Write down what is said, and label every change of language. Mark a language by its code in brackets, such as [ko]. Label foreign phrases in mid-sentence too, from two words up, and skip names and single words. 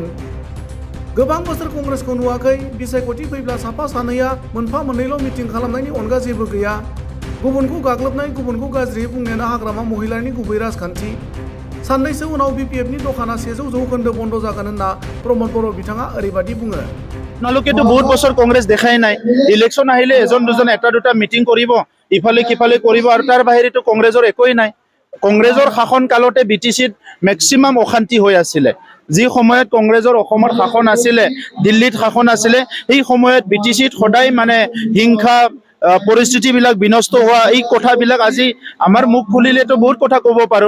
[brx] गोबां बोसोर कंग्रेसखौ नुवाखै। बिसायख'थि फैब्ला साफा सानैया मोनफा मोननैल' मिटिं खालामनायनि अनगा जेबो गैया। गुबुनखौ गाग्लोबनाय, गुबुनखौ गाज्रि बुंनायानो हाग्रामा महिलारिनि गुबै राजखान्थि। साननैसो उनाव बिपिएफनि दखाना 100% बन्द जागोन होनना प्रमद बर' बिथाङा ओरैबायदि बुङो। [as] আপোনালোকেতো বহুত বছৰ কংগ্ৰেছ দেখাই নাই। ইলেকশ্যন আহিলে এজন দুজন এটা দুটা মিটিং কৰিব, ইফালে সিফালে কৰিব, আৰু তাৰ বাহিৰেতো কংগ্ৰেছৰ একোৱেই নাই। কংগ্ৰেছৰ শাসন কালতে বিটিচিত মেক্সিমাম অশান্তি হৈ আছিলে। যি সময়ত কংগ্ৰেছৰ অসমত শাসন আছিলে, দিল্লীত শাসন আছিলে, সেই সময়ত বিটিচিত সদায় মানে হিংসা পৰিস্থিতিবিলাক বিনষ্ট হোৱা, এই কথাবিলাক আজি আমাৰ মুখ খুলিলেতো বহুত কথা ক'ব পাৰোঁ।